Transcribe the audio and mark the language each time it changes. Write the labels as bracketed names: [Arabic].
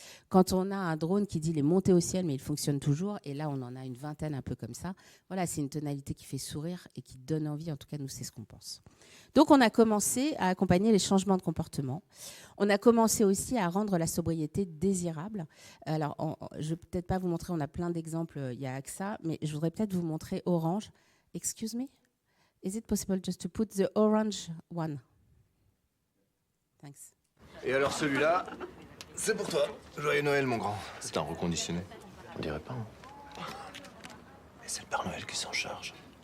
[French] Quand on a un drone qui dit il est monté au ciel mais il fonctionne toujours, et là on en a une vingtaine un peu comme ça, voilà, c'est une tonalité qui fait sourire et qui donne envie, en tout cas nous c'est ce qu'on pense. Donc on a commencé à accompagner les changements de comportement. On a commencé aussi à rendre la sobriété désirable. Alors je ne vais peut-être pas vous montrer, on a plein d'exemples, il y a AXA, mais je voudrais peut-être vous montrer Orange. [English] Excuse me? Is it possible just to put the orange one? Thanks. [French] Et alors celui-là, c'est pour toi. Joyeux Noël, mon grand. C'est un reconditionné. On dirait pas. Et c'est le Père Noël qui s'en charge.